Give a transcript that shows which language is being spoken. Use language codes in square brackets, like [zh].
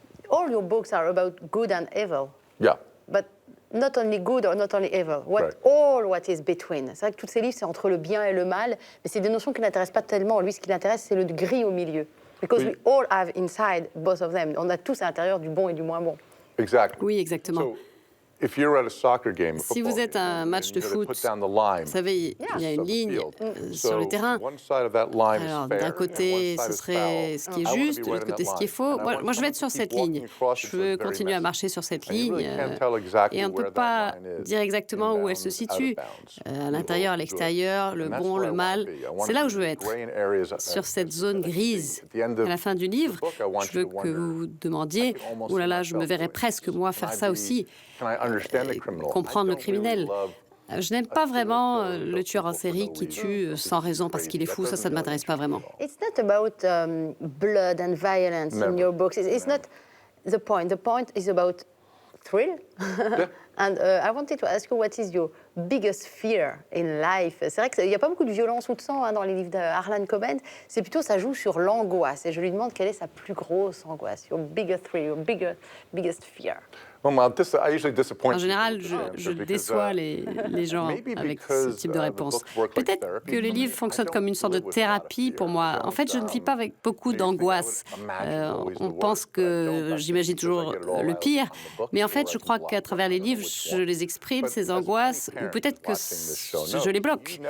[en] All your books are about good and evil. Yeah. But not only good or not only evil. What is between. [fr] C'est vrai que tous ces livres, c'est entre le bien et le mal, mais c'est des notions qui n'intéressent pas tellement. Lui, ce qui l'intéresse, c'est le gris au milieu. [en] Because we all have inside both of them. [fr] On a tous à l'intérieur du bon et du moins bon. [en] Exactly. [fr] Oui, exactement. Si vous êtes à un match de foot, vous savez, il y a une ligne sur le terrain. Alors, d'un côté, ce serait ce qui est juste, de l'autre côté, ce qui est faux. Moi, je vais être sur cette ligne. Je veux continuer à marcher sur cette ligne. Et on ne peut pas dire exactement où elle se situe. À l'intérieur, à l'extérieur, le bon, le mal. C'est là où je veux être, sur cette zone grise. À la fin du livre, je veux que vous vous demandiez, « Oh là là, je me verrais presque, moi, faire ça aussi. » Comprendre le criminel. Je n'aime pas vraiment le tueur en série qui tue sans raison parce qu'il est fou. Ça ne m'intéresse pas vraiment. [en] It's not about blood and violence in your books. It's not the point. The point is about thrill. And I wanted to ask you, what is your biggest fear in life? [fr] C'est vrai qu'il n'y a pas beaucoup de violence ou de sang dans les livres d'Harlan Coben. C'est plutôt, ça joue sur l'angoisse. Et je lui demande quelle est sa plus grosse angoisse. [en] Your biggest thrill, your biggest fear. [fr] En général, je déçois les gens avec ce type de réponse. Peut-être que les livres fonctionnent comme une sorte de thérapie pour moi. En fait, je ne vis pas avec beaucoup d'angoisse. On pense que j'imagine toujours le pire, mais en fait, je crois qu'à travers les livres, je les exprime, ces angoisses, ou peut-être que je les bloque.